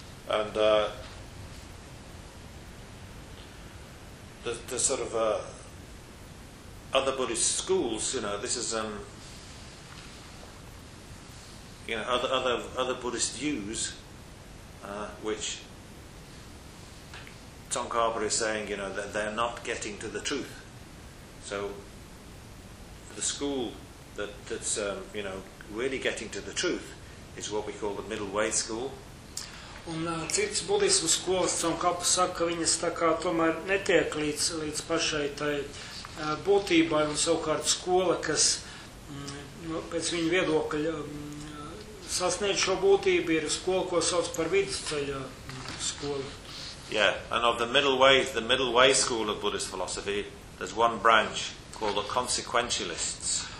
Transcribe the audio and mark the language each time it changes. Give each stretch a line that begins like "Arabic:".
English: And the sort of other Buddhist schools, you know, this is you know, other Buddhist views, which Tsongkhapa is saying, you know, that they're not getting to the truth. So the school that's you know, really getting to the truth is what we call the middle way school.
Latvian: Un cits budismu skolas, Tsongkhapa saka, ka viņas tā kā tomēr netiek līdz pašai tai būtībai, un savukārt skola, kas pēc viņa viedokļa sasniegt šo būtību ir skola, ko sauc par vidusceļa skolu.
English: Yeah, and of the middle way school of Buddhist philosophy, there's one branch called the consequentialists.